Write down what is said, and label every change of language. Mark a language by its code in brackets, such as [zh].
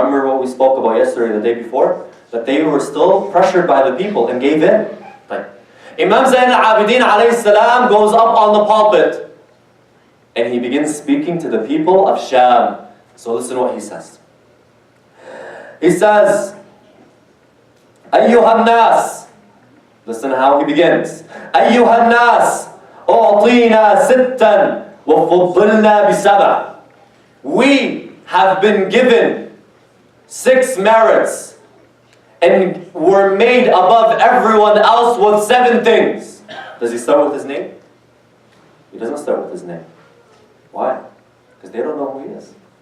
[en] Remember what we spoke about yesterday, the day before? That they were still pressured by the people and gave in. Right. Imam Zayn al-Abidin alayhi salam goes up on the pulpit and he begins speaking to the people of Sham. So listen what he says. He says, [ar] أيها الناس. [en] Listen how he begins. [ar] أيها الناس أعطينا ستا وفضلنا بسبع. [en] We have been given 6 merits and were made above everyone else with 7 things. Does he start with his name? He doesn't start with his name. Why? Because they don't know who he is.